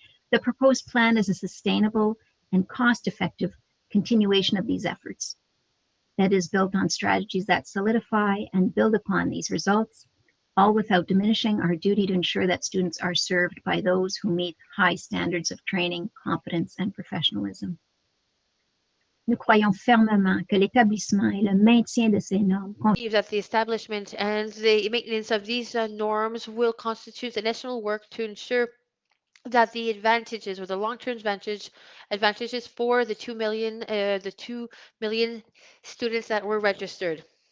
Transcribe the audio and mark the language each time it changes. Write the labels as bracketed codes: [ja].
[en] The proposed plan is a sustainable and cost-effective continuation of these efforts that is built on strategies that solidify and build upon these results, all without diminishing our duty to ensure that students are served by those who meet high standards of training, competence, and professionalism. [fr] Nous croyons fermement que l'établissement et le maintien de ces normes [en] believe that the establishment and the maintenance of these norms will constitute additional work to ensure that the advantages or the long-term advantages for the 2 million students that were registered